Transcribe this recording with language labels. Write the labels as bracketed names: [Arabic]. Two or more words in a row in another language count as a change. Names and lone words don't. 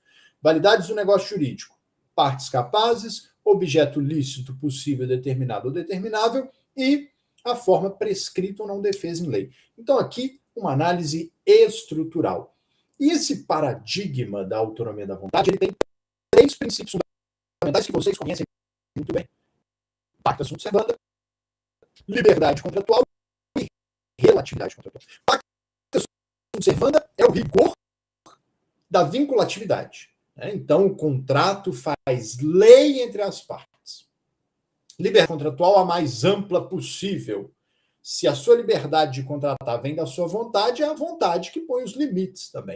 [Portuguese] Validades do negócio jurídico. Partes capazes, objeto lícito, possível, determinado ou determinável e a forma prescrita ou não defesa em lei. Então, aqui, uma análise estrutural. E esse paradigma da autonomia da vontade, ele tem 3 princípios fundamentais que vocês conhecem muito bem. [Latin] Pacta sunt servanda, [Portuguese] liberdade contratual e relatividade contratual. [Latin] Pacta sunt sunt servanda [Portuguese] é o rigor da vinculatividade. Né? Então, o contrato faz lei entre as partes. Liberdade contratual a mais ampla possível. Se a sua liberdade de contratar vem da sua vontade, é a vontade que põe os limites também.